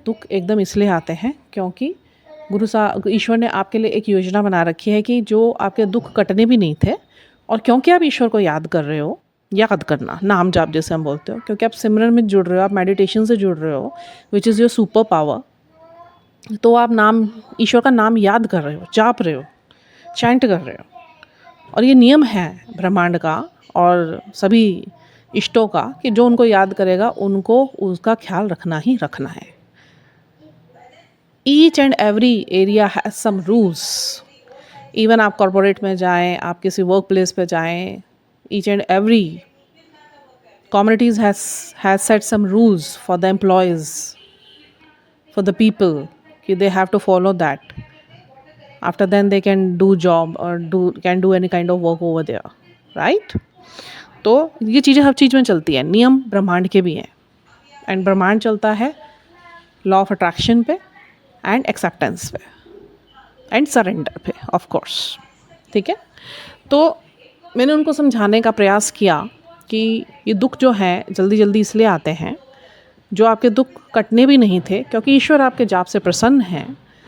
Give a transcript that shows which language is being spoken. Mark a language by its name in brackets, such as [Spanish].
[Hindi] दुख एकदम इसलिए आते हैं क्योंकि गुरु साहब, ईश्वर ने आपके लिए एक योजना बना रखी है कि जो आपके दुख कटने भी नहीं थे, और क्योंकि आप ईश्वर को याद कर रहे हो, याद करना, नाम जाप जैसे हम बोलते हो, क्योंकि आप सिमरन में जुड़ रहे हो, आप मेडिटेशन से जुड़ रहे हो, [English] which is your super power, [Hindi] तो आप नाम, ईश्वर का नाम याद कर रहे हो, जाप रहे हो, चैंट कर रहे हो। और ये नियम है ब्रह्मांड का और सभी इष्टों का कि जो उनको याद करेगा उनको उसका ख्याल रखना ही रखना है। [English] Each and every area has some rules. Even [Hindi] आप कॉरपोरेट में जाएं, आप किसी वर्क प्लेस पे जाएं, [English] Each and every communities has set some rules for the employees, for the people, कि they have to follow that. After then they can do job or can do any kind of work over there, right? [Hindi] तो ये चीज़ें हर चीज़ में चलती है, नियम ब्रह्मांड के भी हैं। एंड ब्रह्मांड चलता है लॉ ऑफ अट्रैक्शन पे एंड एक्सेप्टेंस पे एंड सरेंडर पे, [English] Of course. [Hindi] ठीक है, तो मैंने उनको समझाने का प्रयास किया कि ये दुख जो हैं जल्दी जल्दी इसलिए आते हैं, जो आपके दुख कटने भी नहीं थे, क्योंकि ईश्वर आपके जाप से प्रसन्न हैं।